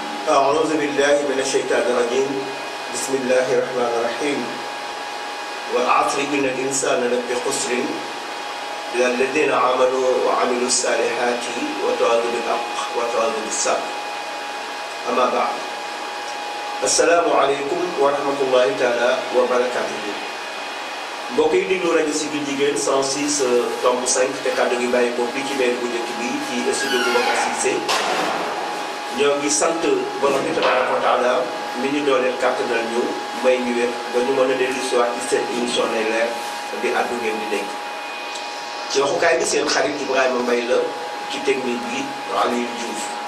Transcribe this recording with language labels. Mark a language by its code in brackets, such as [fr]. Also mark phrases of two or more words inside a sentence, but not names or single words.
[ar] أعوذ بالله من الشيطان الرجيم بسم الله الرحمن الرحيم والعصر إن الإنسان لفي خسر إلا الذين آمنوا وعملوا الصالحات وتواصوا بالحق وتواصوا بالصبر أما بعد السلام عليكم ورحمة الله تعالى وبركاته [wo] mbokk yi déglu rajo Siggil Jigéen 106.5 te kàddu gi bàyyi ko fii ci benn bu njëkk bi ci studio bu Boubacar Cissé ñoo ngi sant borom bi [ar] تبارك وتعالى [wo] mi ñu dooleel kàttanal ñu may ñu wér ba ñu mën a dellu si waat ci seen émission Nay Leer di àddu ngeen di dégg ci waxukaay bi seen xarit Ibrahima Mbaye la ci technique bi Aliou Diouf